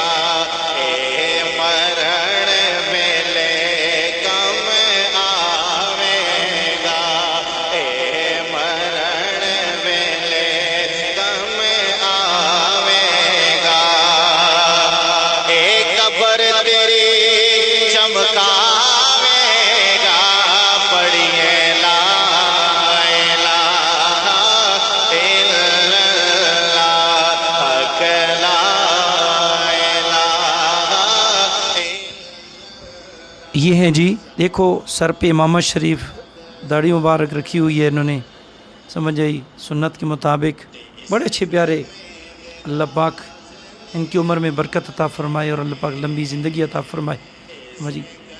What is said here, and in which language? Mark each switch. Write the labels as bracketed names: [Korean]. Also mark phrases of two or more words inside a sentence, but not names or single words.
[Punjabi] اے مرن میلے کم آویگا، اے مرن میلے کم آویگا. اک قبر تیری چمکاویگا، پڑھیے [Arabic] لا إله إلا الله, [Punjabi] हक [Arabic] لا إله. [Urdu] یہ ہیں جی، دیکھو سر پہ امامت شریف، داڑھی مبارک رکھی ہوئی ہے انہوں نے، سمجھ آئی، سنت کے مطابق. بڑے اچھے پیارے. اللہ پاک ان کی عمر میں برکت عطا فرمائے اور اللہ پاک لمبی زندگی عطا فرمائے، سمجھی.